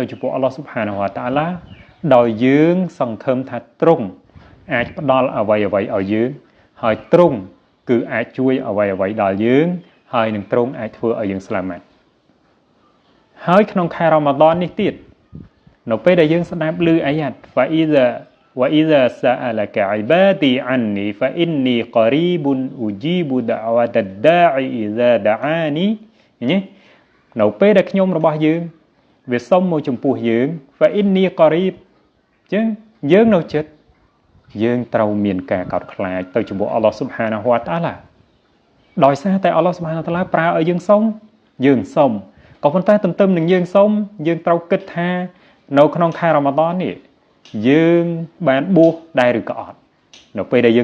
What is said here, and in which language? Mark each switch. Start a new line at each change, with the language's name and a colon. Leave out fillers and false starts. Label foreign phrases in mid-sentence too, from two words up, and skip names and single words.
Khmer: ចំពោះអល់ឡោះ
Arabic: سبحانه وتعالى
Khmer: ដោយយើងសង្ឃឹមថាទ្រង់អាចផ្ដល់អ្វីៗឲ្យយើងហើយទ្រ ង់គឺអាចជួយអ្វីៗដល់យើងហើយនឹងទ្រង់អាចធ្វើឲ្យយើងស្លាមាត់ហើយក្នុងខែរ៉ាម៉ាដននេះទៀតនៅពេលដែលយើងស្ដាប់ឮអាយ៉ាត
Arabic: وإذا سألك عبادي عني فإني قريب أجيب دعوة الداعي إذا دعاني
Khmer: នៅពេលដែលខ្ញុំរបស់យើងវាសុំមកចំពោះយើង
Arabic: فإني قريب
Khmer: អញ្ចឹងយើងនៅជិតយើងត្រូវមានការកោតខ្លាចទៅចំពោះអល់ឡោះ
Arabic: سبحانه وتعالى
Khmer: ដោយសារតែអល់ឡោះ
Arabic: سبحانه وتعالى
Khmer: ប្រើឲ្យយើងសុំយើងសុំក៏ប៉ុន្តែទន្ទឹមនឹងយើងសុំយើងត្រូវគិតថានៅក្នុងខែរ៉ាម៉ាដននេះយើងបានបួសដែរឬក៏អត់នៅពេលដែល